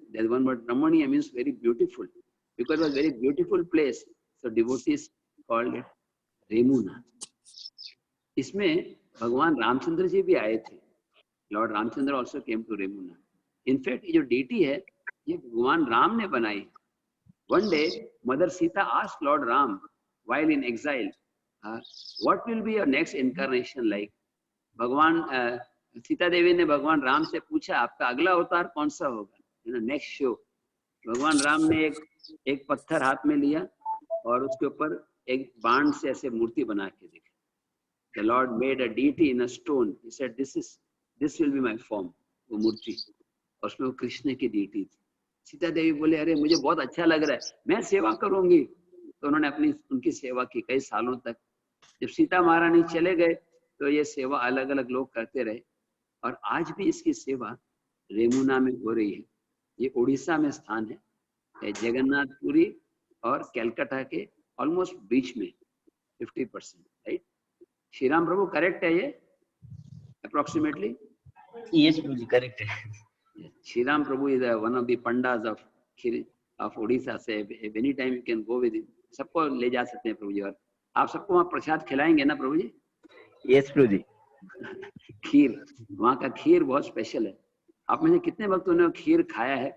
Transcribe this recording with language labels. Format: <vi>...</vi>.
<en>That one word रमणीय means very beautiful. Because it was very beautiful place, so devotees called it Remuna.</en> <hi>इसमें भगवान रामचंद्र जी भी आए थे.</hi> <en>Lord Ramchandra also came to Remuna.</en> <hi>In fact ये जो डीटी है ये भगवान राम ने बनाई.</hi> <en>One day mother Sita asked lord Ram while in exile, what will be your next incarnation like?</en> <hi>भगवान सीता देवी ने भगवान राम से पूछा आपका अगला अवतार कौन सा होगा, नेक्स्ट शो. भगवान राम ने एक पत्थर हाथ में लिया और उसके ऊपर एक बाण से ऐसे मूर्ति बना के दिखा.</hi> <en>The Lord made a deity in a stone. He said, "This will be my form."</en> <hi>वो मूर्ति, और उसमें वो कृष्ण की डीटी थी. सीता देवी बोले अरे मुझे बहुत अच्छा लग रहा है, मैं सेवा करूंगी. तो उन्होंने उनकी सेवा की कई सालों तक. जब सीता महारानी चले गए तो ये सेवा अलग अलग लोग करते रहे और आज भी इसकी सेवा रेमुना में हो रही है. ये उड़ीसा में स्थान है, जगन्नाथपुरी और कलकत्ता के ऑलमोस्ट बीच में 50%. राइट? श्री राम प्रभु करेक्ट है ये अप्रोक्सीमेटली?</hi> <en>Yes, Prabhuji, correct है. Shri Ram Prabhu is one of the pandas of Odisha. So any time you can go with him.</en> <hi>सबको ले जा सकते हैं प्रभु जी. और आप सबको वहाँ प्रसाद खिलाएंगे ना प्रभु जी?</hi> <en>Yes, Prabhuji.</en> <hi>खीर, वहाँ का खीर बहुत स्पेशल है। आप में से कितने भक्तों ने खीर खाया है?</hi>